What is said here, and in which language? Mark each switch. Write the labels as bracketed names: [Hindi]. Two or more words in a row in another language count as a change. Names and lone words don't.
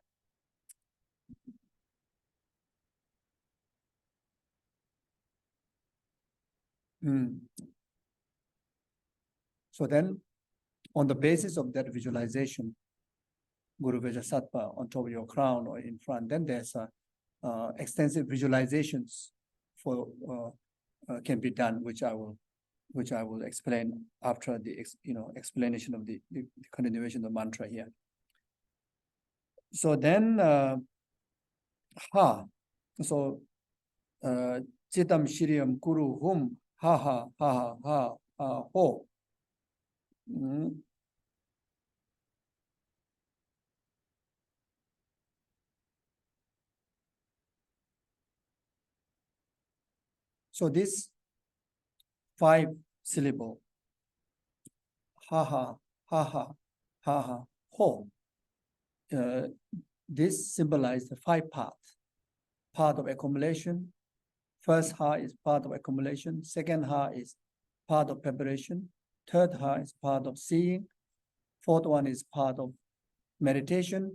[English] So then, on the basis of that visualization, Guru Vajrasattva on top of your crown or in front, then there's extensive visualizations for can be done, which I will explain after the explanation of the continuation of the mantra here. So then, so [Sanskrit] चित्तं श्रेयः कुरु हूँ ह हो. [English] So this 5 syllable, ha ho, this symbolizes the 5 parts. Part of accumulation. First ha is part of accumulation. Second ha is part of preparation. Third ha is part of seeing. Fourth one is part of meditation.